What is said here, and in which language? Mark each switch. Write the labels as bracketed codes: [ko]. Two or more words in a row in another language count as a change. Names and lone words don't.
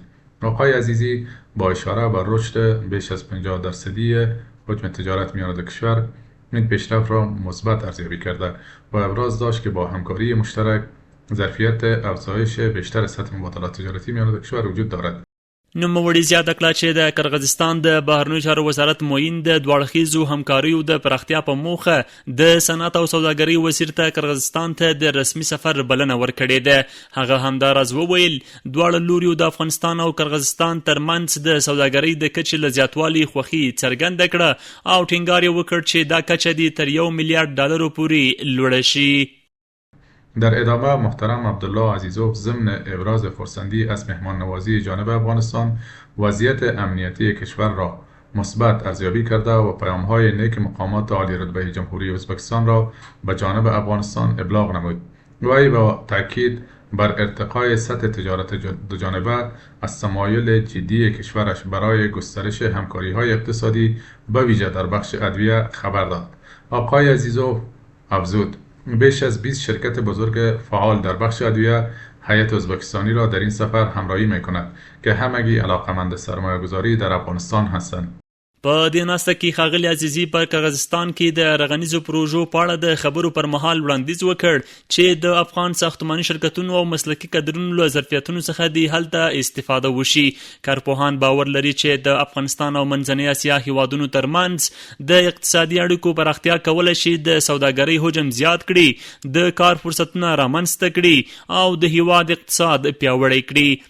[fa] آقای عزیزی با اشاره بر رشد بیش از 50% حجم تجارت میان دو کشور این پیشرفت را مثبت ارزیابی کرده و ابراز داشت که با همکاری مشترک ظرفیت افزایش بیشتر سطح مبادلات تجارتی میان دو کشور وجود دارد. [ps] نوموړي زیاته کړه چې د قرغیزستان د بهرنیو چارو وزارت معین د دواړخیزو همکاریو د پراختیا په موخه د صنعت او سوداګرۍ وزیر ته قرغیزستان ته د رسمي سفر بلنه ورکړې ده. هغه همداراز وویل دواړه لوریو د افغانستان او قرغیزستان ترمنځ د سوداګرۍ د کچې له زیاتوالي خوښي څرګنده کړه او ټینګار یې وکړ چې دا کچه دې تر $1 میلیارډ پورې لوړه شي. [fa] در ادامه محترم عبدالله عزیزوف ضمن ابراز خرسندی از مهمان نوازی جانب افغانستان وضعیت امنیتی کشور را مثبت ارزیابی کرده و پیام‌های نیک مقامات عالی رتبه جمهوری ازبکستان را به جانب افغانستان ابلاغ نمود. وی با تاکید بر ارتقای سطح تجارت دوجانبه از تمایل جدی کشورش برای گسترش همکاری‌های اقتصادی به ویژه در بخش ادویه خبر داد. آقای عزیزوف افزود بیش از 20 شرکت بزرگ فعال در بخش ادویه هیئت ازبکستانی را در این سفر همراهی می‌کند که همگی علاقه‌مند سرمایه‌گذاری در افغانستان هستند. [ps] په دې ناسته کې ښاغلي عزیزي پر قرغیزستان کې د رغنیزو پروژو په اړه د خبرو پر مهال وړاندیز وکړ چې د افغان ساختماني شرکتونو او مسلکي کادرونو له ظرفیتونو څخه د هلته استفاده وشي. کارپوهان باور لري چې د افغانستان او منځنۍ اسیا هیوادونو ترمنځ د اقتصادي اړیکو پراختیا کولی شي د سوداګرۍ حجم زیات کړي، د کار فرصتونه رامنځته کړي او د هیواد اقتصاد پیاوړی کړي.